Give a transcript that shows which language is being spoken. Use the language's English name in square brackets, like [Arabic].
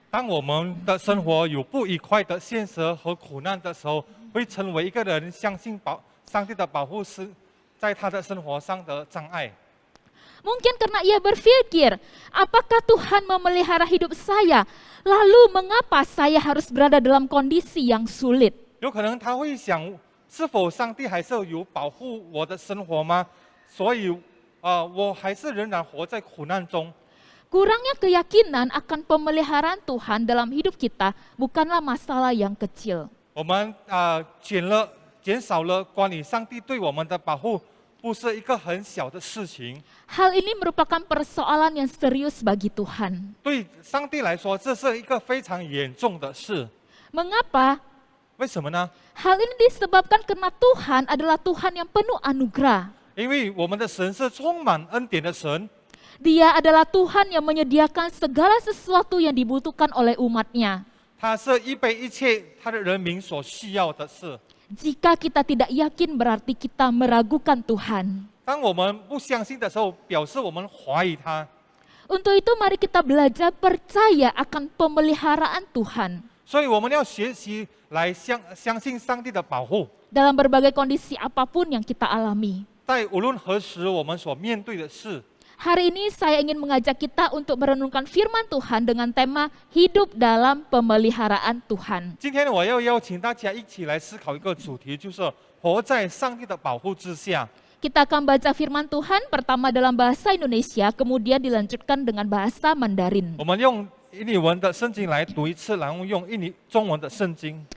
[Chinese] 当我们的生活有不愉快的现实和苦难的时候，会成为一个人相信上帝的保护是在他的生活上的障碍。 [Indonesian] Mungkin karena ia berpikir, apakah Tuhan memelihara hidup saya? Lalu mengapa saya harus berada dalam kondisi yang sulit? [Chinese] 有可能他会想，是否上帝还是有保护我的生活吗？所以，我还是仍然活在苦难中。 [Indonesian] Kurangnya keyakinan akan pemeliharaan Tuhan dalam hidup kita bukanlah masalah yang kecil. [Chinese] 我们减少了关于上帝对我们的保护，不是一个很小的事情。 [Indonesian] Hal ini merupakan persoalan yang serius bagi Tuhan. [Chinese] 对上帝来说，这是一个非常严重的事。 [Indonesian] Mengapa? [Chinese] 为什么呢？ [Indonesian] Hal ini disebabkan karena Tuhan adalah Tuhan yang penuh anugerah. [Chinese] 因为我们的神是充满恩典的神， [Indonesian] Dia adalah Tuhan yang menyediakan segala sesuatu yang dibutuhkan oleh umat-Nya. [Chinese] 他是预备一切他的人民所需要的事。 [Indonesian] Jika kita tidak yakin berarti kita meragukan Tuhan. [Chinese] 当我们不相信的时候，表示我们怀疑他。 [Indonesian] Untuk itu mari kita belajar percaya akan pemeliharaan Tuhan. [Chinese] 所以我们要学习来相信上帝的保护， [Indonesian] Dalam berbagai kondisi apapun yang kita alami. [Chinese] 在无论何时我们所面对的事。 [Indonesian] Hari ini saya ingin mengajak kita untuk merenungkan firman Tuhan dengan tema hidup dalam pemeliharaan Tuhan. [Chinese] 今天我要邀请大家一起来思考一个主题，就是活在上帝的保护之下。 [Indonesian] Kita akan baca firman Tuhan pertama dalam bahasa Indonesia, kemudian dilanjutkan dengan bahasa Mandarin. [Chinese] 我们用印尼文的圣经来读一次，然后用中文的圣经，